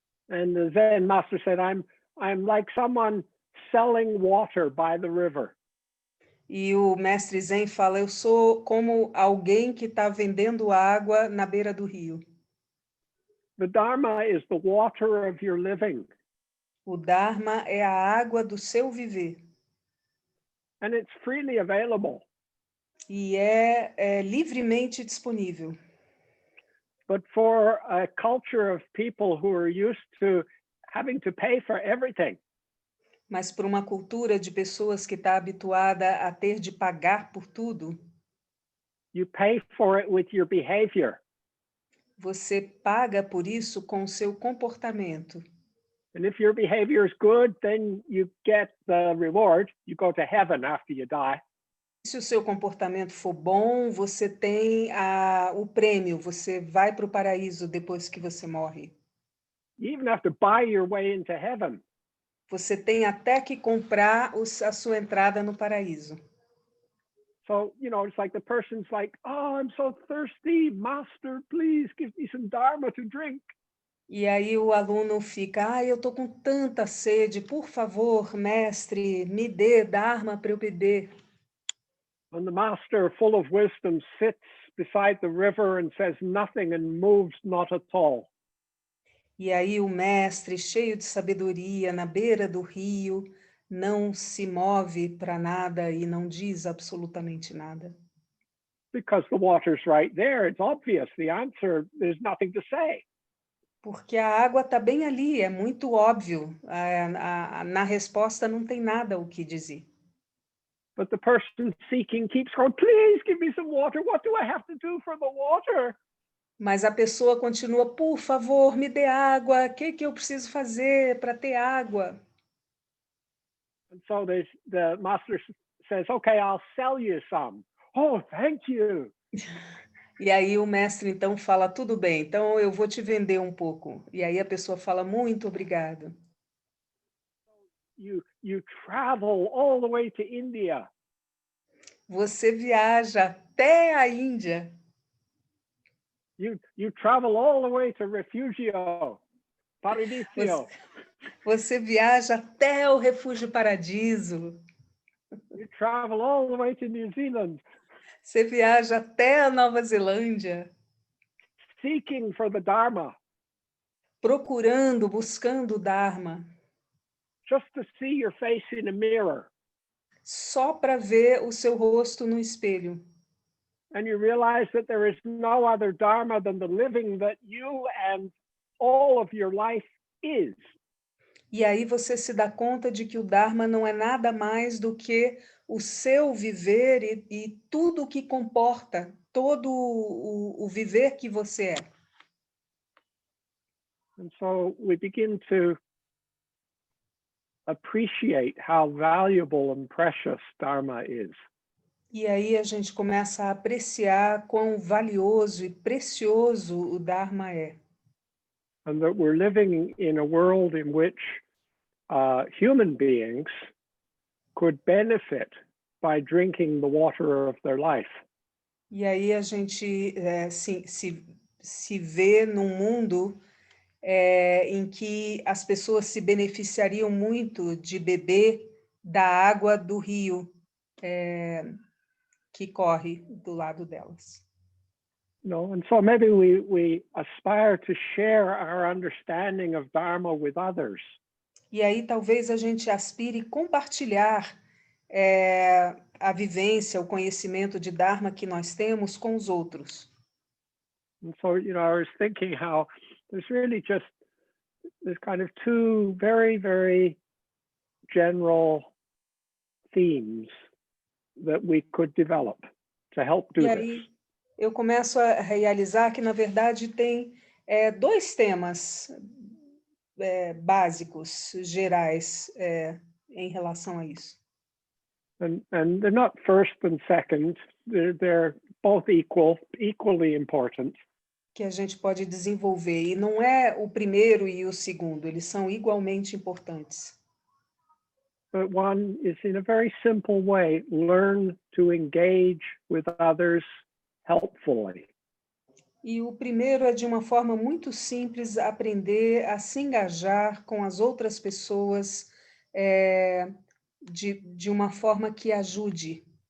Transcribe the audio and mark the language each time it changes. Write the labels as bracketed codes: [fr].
[en] And the Zen master said, I'm like someone selling water by the river. [pt] E o mestre Zen fala, eu sou como alguém que está vendendo água na beira do rio. [en] The Dharma is the water of your living. [pt] O Dharma é a água do seu viver. [en] And it's freely available. [pt] E é livremente disponível. [en] But for a culture of people who are used to having to pay for everything, [pt] Mas para uma cultura de pessoas que está habituada a ter de pagar por tudo, [en] you pay for it with your behavior. [pt] você paga por isso com o seu comportamento. [en] And if your behavior is good, then you get the reward. You go to heaven after you die. [pt] Se o seu comportamento for bom, você tem o prêmio, você vai para o paraíso depois que você morre. [en] You even have to buy your way into heaven. [pt] Você tem até que comprar a sua entrada no paraíso. [en] So, it's like the person's like, oh, I'm so thirsty. Master, please give me some Dharma to drink. [pt] E aí o aluno fica, eu estou com tanta sede, por favor, mestre, me dê Dharma para eu beber. [en] And the master, full of wisdom, sits beside the river and says nothing and moves not at all. [pt] E aí o mestre, cheio de sabedoria, na beira do rio, não se move para nada e não diz absolutamente nada. [en] Because the water's right there. It's obvious. The answer, there's nothing to say. [pt] Porque a água está bem ali, é muito óbvio. Na resposta não tem nada o que dizer. [en] But the person seeking keeps going, please give me some water. What do I have to do for the water? [pt] Mas a pessoa continua, por favor, me dê água. O que eu preciso fazer para ter água? [en] And so the master says, okay, I'll sell you some. Oh, thank you. [pt] E aí o mestre então fala, tudo bem, então eu vou te vender um pouco. E aí a pessoa fala, muito obrigado. [en] You travel all the way to India. [pt] Você viaja até a Índia. [en] You travel all the way to Refugio, Paradiso. [pt] Você viaja até o Refúgio Paradiso. [en] You travel all the way to New Zealand, [pt] Você viaja até a Nova Zelândia, [en] seeking for the Dharma, [pt] procurando, buscando o Dharma, [en] just to see your face in a mirror. [pt] só para ver o seu rosto no espelho. [en] And you realize that there is no other Dharma than the living that you and all of your life is. [pt] E aí você se dá conta de que o Dharma não é nada mais do que o seu viver e tudo o que comporta, todo o viver que você é. [en] And so we begin to appreciate how valuable and precious Dharma is. [pt] E aí a gente começa a apreciar quão valioso e precioso o Dharma é. [en] And that we're living in a world in which human beings could benefit by drinking the water of their life. [pt] E aí a gente se vê num mundo em que as pessoas se beneficiariam muito de beber da água do rio que corre do lado delas. [en] And so maybe we aspire to share our understanding of Dharma with others. [pt] E aí talvez a gente aspire compartilhar a vivência, o conhecimento de Dharma que nós temos com os outros. [en] And so, I was thinking how there's really just this kind of two very, very general themes that we could develop to help do [pt] E aí [en] this. [pt] eu começo a realizar que, na verdade, tem dois temas básicos, gerais, em relação a isso. [en] And they're not first and second, they're both equally important. [pt] Que a gente pode desenvolver. E não é o primeiro e o segundo, eles são igualmente importantes. [en] But one is, in a very simple way, learn to engage with others helpfully. [pt] E o primeiro é, de uma forma muito simples, aprender a se engajar com as outras pessoas de uma forma que ajude.